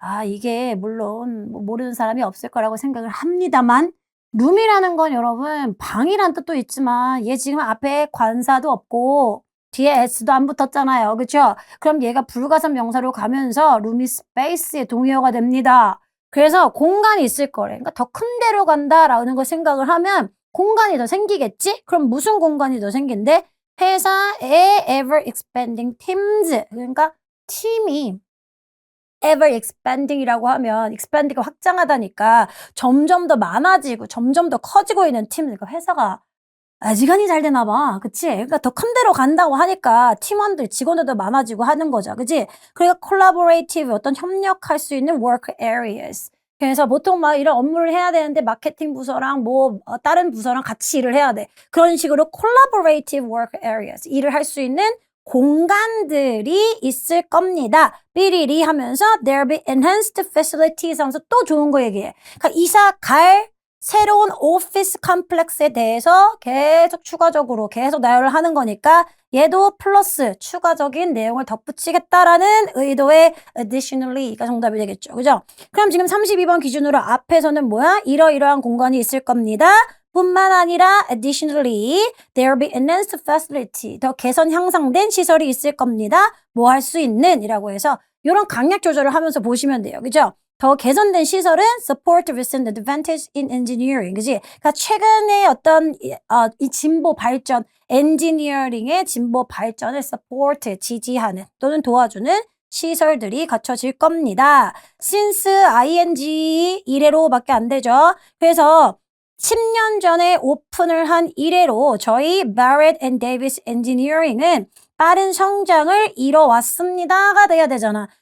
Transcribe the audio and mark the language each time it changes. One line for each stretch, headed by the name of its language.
Korean: 이게 물론 모르는 사람이 없을 거라고 생각을 합니다만 룸이라는 건 여러분 방이란 뜻도 있지만 얘 지금 앞에 관사도 없고 뒤에 s도 안 붙었잖아요. 그렇죠? 그럼 얘가 불가산 명사로 가면서 룸이 스페이스의 동의어가 됩니다. 그래서 공간이 있을 거래. 그러니까 더 큰 데로 간다라는 걸 생각을 하면 공간이 더 생기겠지? 그럼 무슨 공간이 더 생긴대? 회사의
English: ever expanding teams.
Korean: 그러니까 팀이
English: ever expanding
Korean: 이라고 하면 expanding이 확장하다니까 점점 더 많아지고 점점 더 커지고 있는 팀. 그러니까 회사가 아지간히 잘 되나 봐. 그치? 그러니까 더 큰 데로 간다고 하니까 팀원들, 직원들도 많아지고 하는 거죠. 그치? 그러니까
English: collaborative
Korean: 어떤 협력할 수 있는
English: work areas.
Korean: 그래서 보통 막 이런 업무를 해야 되는데 마케팅 부서랑 다른 부서랑 같이 일을 해야 돼.
English: 그런 식으로 collaborative work areas.
Korean: 일을 할 수 있는 공간들이 있을 겁니다. 삐리리 하면서
English: there'll be enhanced facilities
Korean: 하면서 또 좋은 거 얘기해. 그러니까 이사 갈 새로운 오피스 컴플렉스에 대해서 계속 추가적으로 계속 나열을 하는 거니까 얘도 플러스 추가적인 내용을 덧붙이겠다라는 의도의 additionally가 정답이 되겠죠. 그죠? 그럼 지금 32번 기준으로 앞에서는 뭐야? 이러이러한 공간이 있을 겁니다. 뿐만 아니라
English: additionally there will be enhanced facility
Korean: 더 개선 향상된 시설이 있을 겁니다. 뭐 할 수 있는 이라고 해서 이런 강약 조절을 하면서 보시면 돼요. 그죠? 더 개선된 시설은
English: support recent advantage in engineering.
Korean: 그지? 그러니까 최근에 어떤 이 진보 발전, 엔지니어링의 진보 발전을 support, 지지하는 또는 도와주는 시설들이 갖춰질 겁니다.
English: since ing
Korean: 이래로밖에 안 되죠. 그래서 10년 전에 오픈을 한 이래로 저희 Barrett and Davis Engineering은 빠른 성장을 이뤄왔습니다가 돼야 되잖아.